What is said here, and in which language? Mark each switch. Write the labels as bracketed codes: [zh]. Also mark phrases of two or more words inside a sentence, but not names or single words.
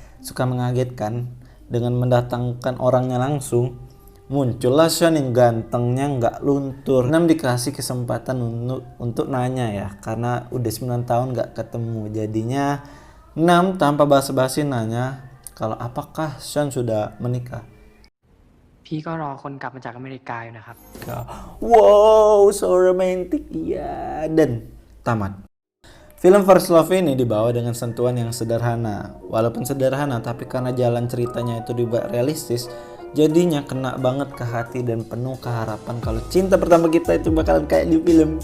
[id] Suka mengagetkan dengan mendatangkan orangnya langsung. Muncullah Sean yang gantengnya nggak luntur. Nam dikasih kesempatan untuk nanya ya, karena udah 9 tahun nggak ketemu. Jadinya Nam tanpa basa-basi nanya kalau apakah Sean sudah menikah. [th] พี่ก็รอคนกลับมาจากอเมริกาอยู่นะครับ [en] Wow, so romantic [id] ya. Dan tamat. Film First Love ini dibawa dengan sentuhan yang sederhana. Walaupun sederhana, tapi karena jalan ceritanya itu dibuat realistis, jadinya kena banget ke hati dan penuh keharapan kalau cinta pertama kita itu bakalan kayak di film.